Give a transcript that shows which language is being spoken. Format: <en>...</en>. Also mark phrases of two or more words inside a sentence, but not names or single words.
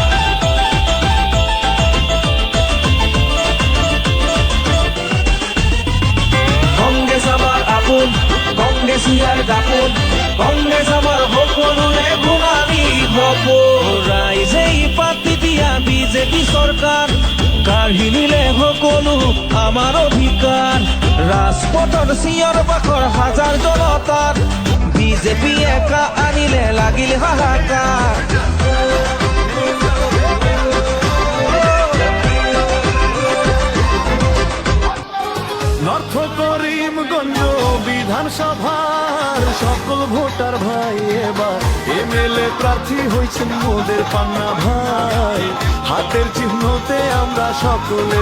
<as>কংগ্ৰেছ আমাৰ আপোন কংগ্ৰেছ ইয়াৰ দাপোন কংগ্ৰেছ আমাৰ সকলোৰে গুণানী সপোন ৰাইজে পাতি দিয়া বিজেপি চৰকাৰ কাঢ়ি নিলে সকলো আমাৰ অধিকাৰ ৰাজপথৰ চিঞৰ বাখৰ হাজাৰ জনতাৰ বিজেপি একা আনিলে লাগিল হাহাকাৰ</as> <bn>নর্থ করিমগঞ্জ বিধানসভার সকল ভোটার ভাই এবার এমএলএ প্রার্থী হয়েছেন মোদের পান্না ভাই হাতের চিহ্নতে আমরা সকলের</bn>